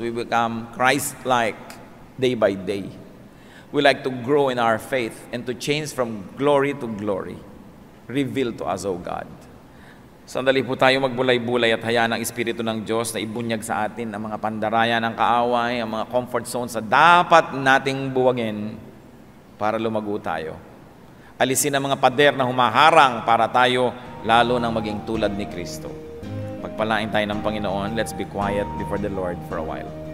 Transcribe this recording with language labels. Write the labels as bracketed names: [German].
[English] We become Christ-like day by day. We like to grow in our faith and to change from glory to glory. Reveal to us, O God. [Filipino] Sandali po tayo magbulay-bulay at hayaan ang Espiritu ng Diyos na ibunyag sa atin ang mga pandaraya ng kaaway, ang mga comfort zones na dapat nating buwagin para lumago tayo. Alisin ang mga pader na humaharang para tayo lalo nang maging tulad ni Kristo. Pagpalain tayo ng Panginoon. [English] Let's be quiet before the Lord for a while.